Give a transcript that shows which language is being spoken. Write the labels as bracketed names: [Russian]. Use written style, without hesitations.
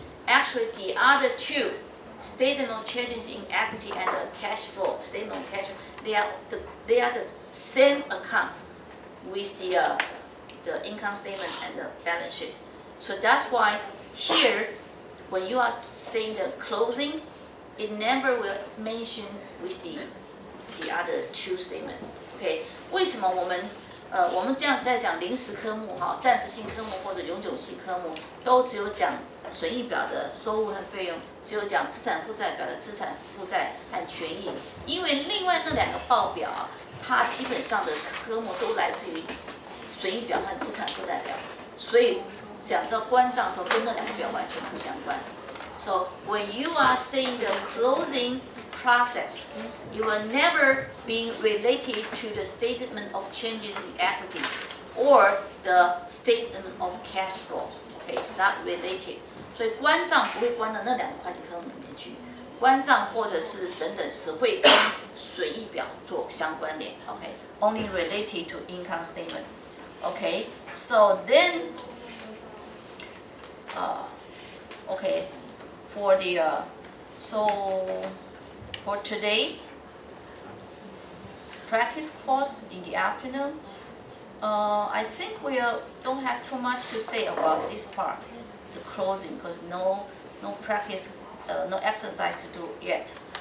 [English] Actually, the other two statement of changes in equity and the cash flow statement of cash, they are the same account with the income statement and the balance sheet. So that's why here, when you are saying the closing, it never will mention with the other two statement. [Chinese] OK， 为什么我们这样在讲临时科目哈、暂时性科目或者永久性科目，都只有讲损益表的收入和费用，只有讲资产负债表的资产负债和权益，因为另外那两个报表它基本上的科目都来自于损益表和资产负债表，所以讲到关账的时候，跟那两个表完全不相关。 [English] So when you are saying the closing process, you will never be related to the statement of changes in equity or the statement of cash flow. Okay, it's not related. [Chinese] 所以关账不会关到那两个会计科目里面去，关账或者是等等只会跟损益表做相关联。 [English] Okay, only related to income statement. Okay, so then, okay, for the so for today practice course in the afternoon, I think we don't have too much to say about this part, the closing, because no practice, no exercise to do yet.